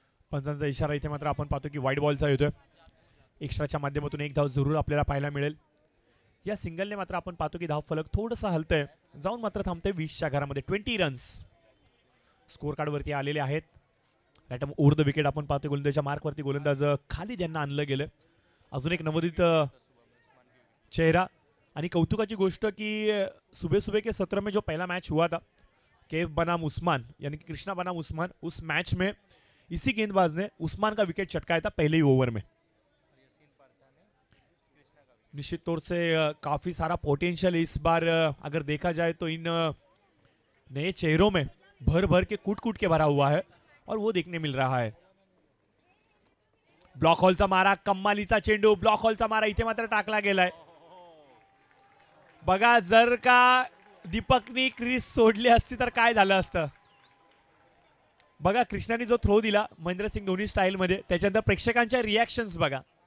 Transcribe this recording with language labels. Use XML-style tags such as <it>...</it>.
<mr>पंचांचा इशारा इथे मात्र आपण पाहतो की वाईट बॉलचा येतोय. एक्स्ट्राच्या माध्यमातून एक धाव जरूर आपल्याला पाहायला मिळेल. या सिंगलने मात्र आपण पाहतो की धाव फलक थोडंसं हलतंय, जाऊन मात्र थांबतंय 20च्या घरामध्ये. 20 रन्स स्कोर कार्डवरती आलेले आहेत. रॅटम ओव्हर द विकेट आपण पाहतो गोलंदाजच्या मार्कवरती गोलंदाज खाली त्यांना आणलं गेलं.</mr> <hi>अजून एक नवोदित चेहरा आणि कौतुकाची गोष्ट की सुबह सुबह के सत्र में जो पहला मैच हुआ था केव बनाम उस्मान यानी कि कृष्णा बनाम उस्मान, उस मैच में इसी गेंदबाज ने उस्मान का विकेट चटकाया था पहले ही ओवर में. निश्चित तौर से काफी सारा पोटेंशियल इस बार अगर देखा जाए तो इन नए चेहरों में भर भर के कूट कूट के भरा हुआ है और वो देखने मिल रहा है.</hi> <mr>ब्लॉक हॉलचा मारा, कम्मालीचा चेंडू, ब्लॉक हॉलचा मारा इथे मात्र टाकला गेलाय. बघा जर का दीपकनी क्रीज सोडली असती तर काय झालं असतं. बघा कृष्णाने जो थ्रो दिला महेंद्रसिंग धोनी स्टाईल मध्ये, त्याच्यानंतर प्रेक्षकांच्या रिॲक्शन्स बघा.</mr>